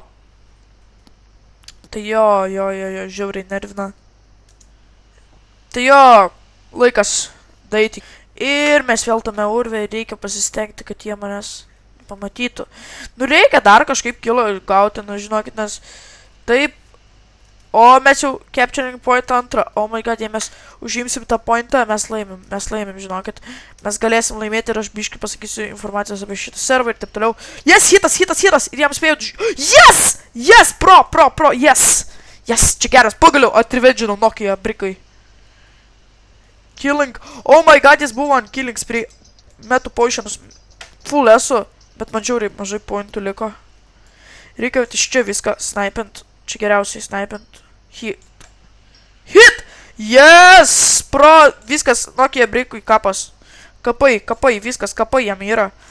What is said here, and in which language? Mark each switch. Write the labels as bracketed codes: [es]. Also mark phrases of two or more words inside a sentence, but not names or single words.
[lt] Tai jo, žiauriai nervina. Tai jo, laikas daryti. Ir mes vėl tame urve, reikia pasistengti, kad jie manęs pamatytų. Nu, reikia dar kažkaip kilo gauti, nu, žinokit, nes taip. O, mes jau [en] capturing point [lt] antrą. [en] Oh my god, [lt] jei mes užimsim tą pointą, mes laimim, žinokit. Mes galėsim laimėti ir aš biškai pasakysiu informacijos apie šitą servą ir taip toliau. Yes, hitas, ir jam spėjau... [en] Yes, pro, yes, [lt] čia geras, pagaliau atrivedžinau Nokia brikai. [en] Killing, oh my god, [lt] jis buvo ant [en] killing spree. [lt] Metu potionus, full esu, bet man žiauriai mažai pointų liko. Reikia iš čia viską snipint. Čia geriausiai snipint. [en] Hit! Yes! Pro! [lt] Viskas Nokia brikui kapas. Kapai, viskas, kapai jam yra.